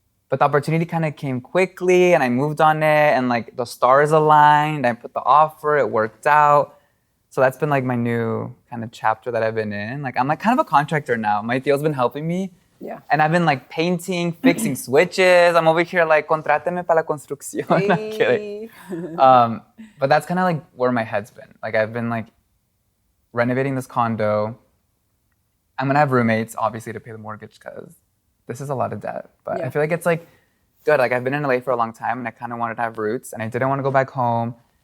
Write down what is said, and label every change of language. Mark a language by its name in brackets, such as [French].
[English] But the opportunity kind of came quickly and I moved on it and like the stars aligned. I put the offer, it worked out. So that's been like my new kind of chapter that I've been in. Like I'm like kind of a contractor now. My tío's been helping me. Yeah. And I've been like painting, fixing switches. I'm over here like, [Spanish] contráteme para la construcción. [English] Hey. I'm kidding. But that's kind of like where my head's been. Like I've been like renovating this condo. I'm gonna have roommates, obviously, to pay the mortgage because this is a lot of debt. But I feel like it's like good. Like I've been in LA for a long time and I kind of wanted to have roots and I didn't want to go back home.